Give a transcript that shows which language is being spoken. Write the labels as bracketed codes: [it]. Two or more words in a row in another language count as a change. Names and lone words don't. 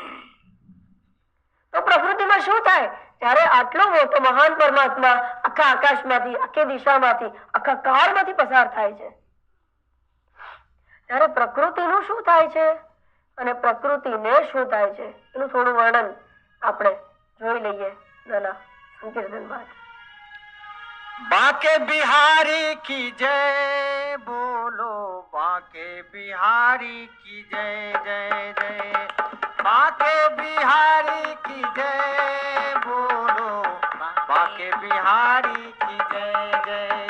[gu] તો પ્રકૃતિમાં શું થાય ત્યારે આટલો મોટો મહાન પરમાત્મા આખા આકાશમાંથી, આખી દિશામાંથી, આખા કાળમાંથી પસાર થાય છે, ત્યારે પ્રકૃતિનું શું થાય છે અને પ્રકૃતિને શું થાય છે એનું થોડું વર્ણન આપણે જોઈ લઈએ નાના સંકીર્તન બાદ. [hi] बांके बिहारी की जय बोलो, बांके बिहारी की जय जय जय, बांके बिहारी की जय बोलो, बांके बिहारी की जय जय